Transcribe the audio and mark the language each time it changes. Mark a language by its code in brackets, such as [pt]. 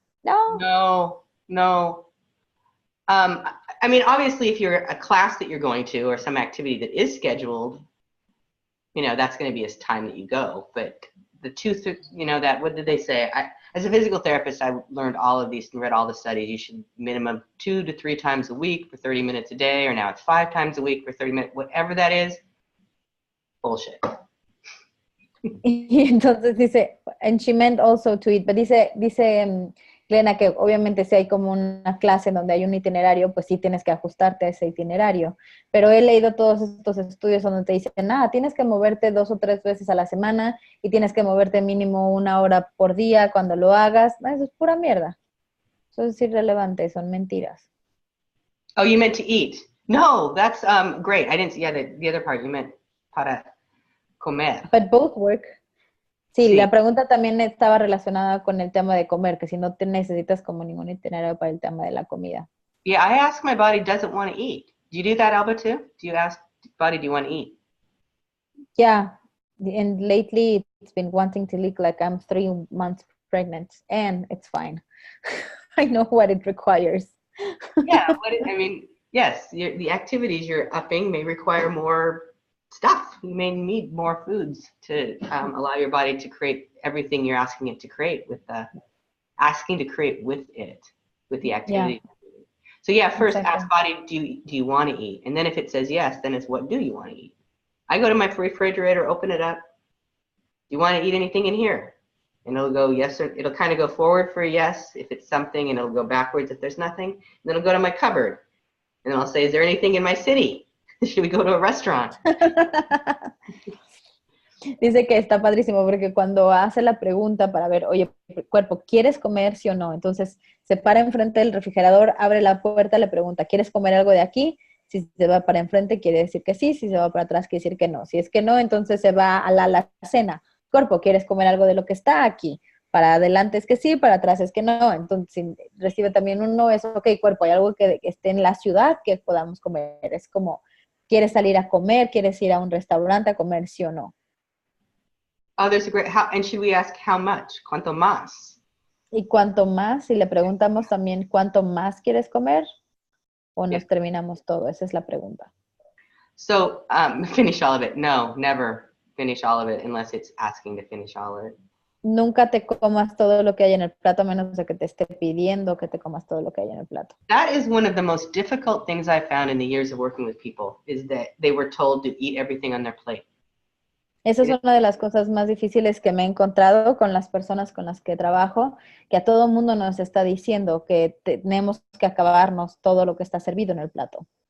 [en] No. I mean, obviously, if you're a class that you're going to or some activity that is scheduled, that's going to be a time that you go. But the what did they say? As a physical therapist, I learned all of these and read all the studies. You should minimum 2 to 3 times a week for 30 minutes a day, or now it's 5 times a week for 30 minutes, whatever that is. Bullshit. [es] Y entonces dice, [en] and she meant also to eat, [es] but dice Glenna que obviamente si hay como una clase donde hay un itinerario, pues sí tienes que ajustarte a ese itinerario. Pero he leído todos estos estudios donde te dicen, tienes que moverte 2 o 3 veces a la semana y tienes que moverte mínimo 1 hora por día cuando lo hagas. Eso es pura mierda. Eso es irrelevante, son mentiras. [en] Oh, you meant to eat. No, that's great. I didn't see the other part. You meant [es] para comer. [en] But both work. [es] Sí, la pregunta también estaba relacionada con el tema de comer, que si no te necesitas como ningún itinerario para el tema de la comida. [en] Yeah, I ask my body, does it want to eat? Do you do that, Alba, too? Do body do you want to eat? Yeah, and lately it's been wanting to look like I'm 3 months pregnant, and it's fine. I know what it requires. Yeah, yes, the activities you're upping may require more stuff. You may need more foods to allow your body to create everything you're asking it to create with the asking to create with it, with the activity. Yeah, So yeah, first exactly. ask body, do you want to eat? And then if it says yes, then it's what do you want to eat? I go to my refrigerator, open it up. Do you want to eat anything in here? And it'll go yes, or it'll kind of go forward for a yes if it's something, and it'll go backwards if there's nothing. And then it'll go to my cupboard, and then I'll say, is there anything in my city? Should we go to a restaurant? [es] Dice que está padrísimo porque cuando hace la pregunta para ver, oye, cuerpo, ¿quieres comer sí o no? Entonces se para enfrente del refrigerador, abre la puerta, le pregunta, ¿quieres comer algo de aquí? Si se va para enfrente quiere decir que sí, si se va para atrás quiere decir que no. Si es que no, entonces se va a la cena. Cuerpo, ¿quieres comer algo de lo que está aquí? Para adelante es que sí, para atrás es que no. Entonces, si recibe también un no, es ok, cuerpo, hay algo que esté en la ciudad que podamos comer. Es como, ¿quieres salir a comer? ¿Quieres ir a un restaurante a comer sí o no? [en] Oh, there's a great, and should we ask how much? [es] ¿Cuánto más? Y cuanto más, si le preguntamos también, ¿cuánto más quieres comer? ¿O nos terminamos todo? Esa es la pregunta. [en] So finish all of it. No, never finish all of it unless it's asking to finish all of it. [es] Nunca te comas todo lo que hay en el plato a menos de que te esté pidiendo que te comas todo lo que hay en el plato. [en] That is one of the most difficult things I found in the years of working with people, is that they were told to eat everything on their plate. [es] Esa es una de las cosas más difíciles que me he encontrado con las personas con las que trabajo, que a todo mundo nos está diciendo que tenemos que acabarnos todo lo que está servido en el plato.